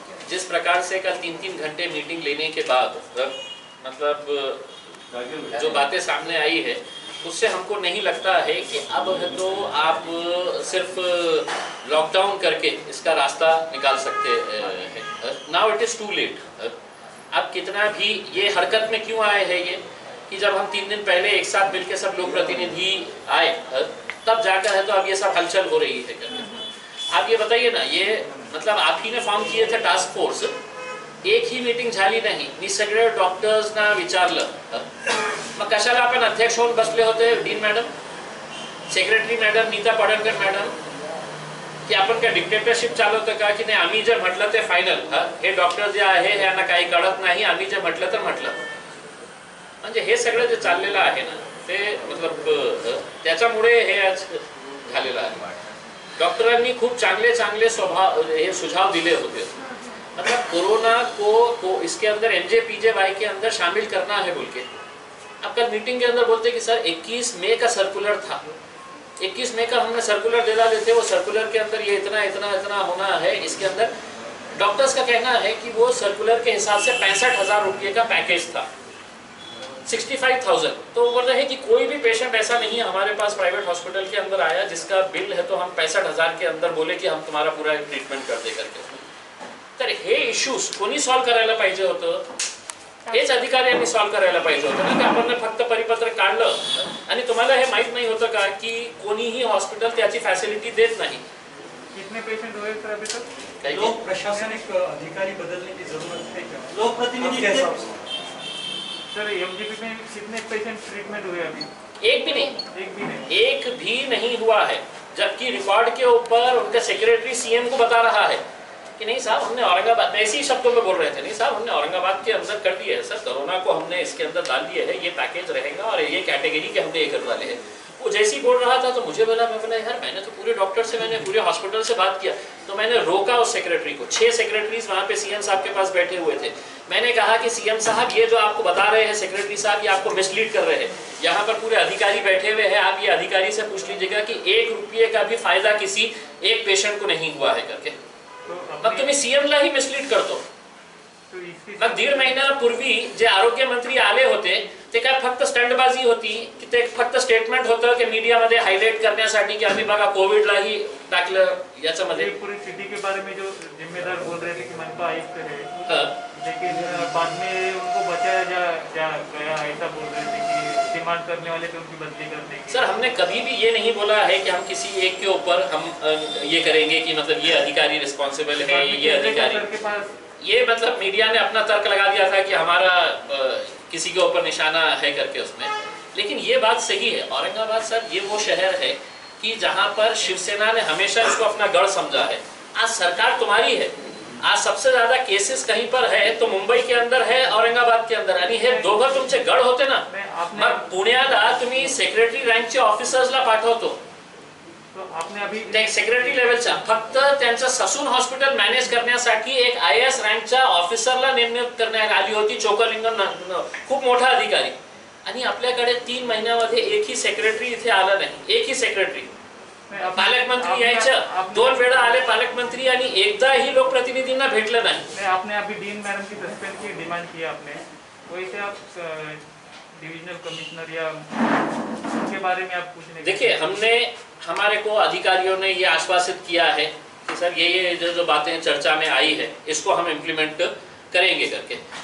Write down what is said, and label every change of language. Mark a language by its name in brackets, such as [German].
[Hindi] जिस प्रकार से कल 3-3 घंटे मीटिंग लेने के बाद मतलब जो बातें सामने आई है उससे हमको नहीं लगता है कि अब है तो आप सिर्फ लॉकडाउन करके इसका रास्ता निकाल सकते हैं। [English] Now it is too late. [Hindi] अब कितना भी ये हरकत में क्यों आए हैं ये कि जब हम 3 दिन पहले एक साथ मिलकर सब लोग प्रतिनिधि आए तब जाकर है तो अब ये सब हलचल हो रही है। आप ये बताइए ना, ये मतलब आप ही ने फॉर्म किए थे टास्क फोर्स, [Marathi] एक ही मीटिंग झाली नाही, मी सगळे डॉक्टर्सना विचारलं, मग कशाला आपण अध्यक्ष होऊन बसले होते dean madam, secretary madam, Nita पडणकर madam, की आपण काय डिक्टेटरशिप चालवतं का की नाही आम्ही जे म्हटलं ते फायनल, हे डॉक्टर जे आहे यांना काही कळत नाही, आम्ही जे म्हटलं तर म्हटलं, म्हणजे हे सगळं जे चाललेलं आहे ना ते मतलब त्याच्यामुळे हे आज झालेलं आहे। डॉक्टरांनी खूप चांगले चांगले हे सुझाव दिले होते, [Hindi] मतलब कोरोना को इसके अंदर MJPJY के अंदर शामिल करना है बोल के। अब कल मीटिंग के अंदर बोलते कि सर 21 मई का सर्कुलर था, 21 मई का हमने सर्कुलर दे डाले थे, वो सर्कुलर के अंदर ये इतना इतना इतना होना है। इसके अंदर डॉक्टर्स का कहना है कि वो सर्कुलर के हिसाब से 65,000 रुपये का पैकेज था, 65,000। तो वो बोल रहे हैं कि कोई भी पेशेंट ऐसा नहीं है हमारे पास प्राइवेट हॉस्पिटल के अंदर आया जिसका बिल है तो हम 65,000 के अंदर बोले कि हम तुम्हारा पूरा ट्रीटमेंट कर दे करके। [Marathi] तर हे इश्यूज कोणी सॉल्व करायला पाहिजे होतं, हेच अधिकाऱ्यांनी सॉल्व करायला पाहिजे होतं ना, की आपण फक्त परिपत्र काढलं आणि तुम्हाला हे माहित नाही होतं का की कोणीही हॉस्पिटल त्याची फॅसिलिटी देत नाही। [Hindi] कितने पेशेंट हुए सर अभी तक? लोक प्रशासनिक अधिकारी बदलने की जरूरत है क्या? लोक प्रतिनिधि सर MJP में कितने पेशेंट ट्रीटमेंट हुए अभी? एक भी नहीं, एक भी नहीं हुआ है, जबकि रिकॉर्ड के ऊपर उनका सेक्रेटरी CM को बता रहा है कि नहीं साहब हमने औरंगाबाद, ऐसी शब्दों में बोल रहे थे, नहीं साहब हमने औरंगाबाद के अंदर कर दिए है सर, कोरोना को हमने इसके अंदर डाल दिए है, ये पैकेज रहेगा और ये कैटेगरी के हमने ये कर डाले हैं। वो जैसे ही बोल रहा था तो मुझे बोला, मैं बोला यार मैंने तो पूरे डॉक्टर से, मैंने पूरे हॉस्पिटल से बात किया, तो मैंने रोका उस सेक्रेटरी को। 6 सेक्रेटरीज वहाँ पे CM साहब के पास बैठे हुए थे। मैंने कहा कि CM साहब ये जो आपको बता रहे हैं सेक्रेटरी साहब, ये आपको मिसलीड कर रहे हैं, यहाँ पर पूरे अधिकारी बैठे हुए हैं, आप ये अधिकारी से पूछ लीजिएगा कि 1 रुपये का भी फायदा किसी एक पेशेंट को नहीं हुआ है करके। [Marathi] मग तुम्ही CM ला ही मिसलीड करतो। मग 1.5 महिन्यापूर्वी जे आरोग्य मंत्री आले होते ते काय फक्त स्टंटबाजी होती की ते फक्त स्टेटमेंट होतं की मीडियामध्ये हायलाइट करण्यासाठी की आम्ही बघा कोविडलाही टाकलं याच्यामध्ये। [Hindi] पूरी सिटी के बारे में जो जिम्मेदार बोल रहे थे कि मनपा आयुक्त है, लेकिन बाद में उनको बचाया जा गया, ऐसा बोल रहे थे कि डिमांड करने वाले थे उनकी बदली कर देंगे। सर हमने कभी भी ये नहीं बोला है कि हम किसी एक के ऊपर हम ये करेंगे कि मतलब ये अधिकारी रिस्पॉन्सिबल है, ये अधिकारी, ये मतलब मीडिया ने अपना तर्क लगा दिया था कि हमारा किसी के ऊपर निशाना है करके उसमें। लेकिन ये बात सही है, औरंगाबाद सर ये वो शहर है कि जहाँ पर शिवसेना ने हमेशा इसको अपना गढ़ समझा है। आज सरकार तुम्हारी है, आज सबसे ज्यादा केसेस कहीं पर है तो मुंबई के अंदर है, औरंगाबाद के अंदर, [Marathi] आणि हे दोघं तुमचे गढ़ होते ना। मग पुण्याला तुम्ही सेक्रेटरी रँकचे ऑफिसर्सला पाठवतो, [Hindi] तो आपने अभी [Marathi] सेक्रेटरी लेवलचा फक्त त्यांचं ससून हॉस्पिटल मॅनेज करण्यासाठी एक IAS रँकच्या ऑफिसरला नेमणूक करण्यात आली होती, चोकलिंगम खूप मोठा अधिकारी, आणि आपल्याकडे 3 महिन्यामध्ये एकही सेक्रेटरी इथे आला नाही, एकही सेक्रेटरी। पालकमंत्री यायचं 2 वेळा आले पालकमंत्री आणि एकदाही लोकप्रतिनिधींना भेटलं नाही। [Hindi] आपने अभी डीन मैडम की सस्पेंड की डिमांड की आपने, वैसे आप डिविजनल कमिश्नर या उनके बारे में आप पूछने? देखिए हमने, हमारे को अधिकारियों ने ये आश्वासित किया है कि सर ये जो बातें चर्चा में आई है इसको हम इम्प्लीमेंट करेंगे करके।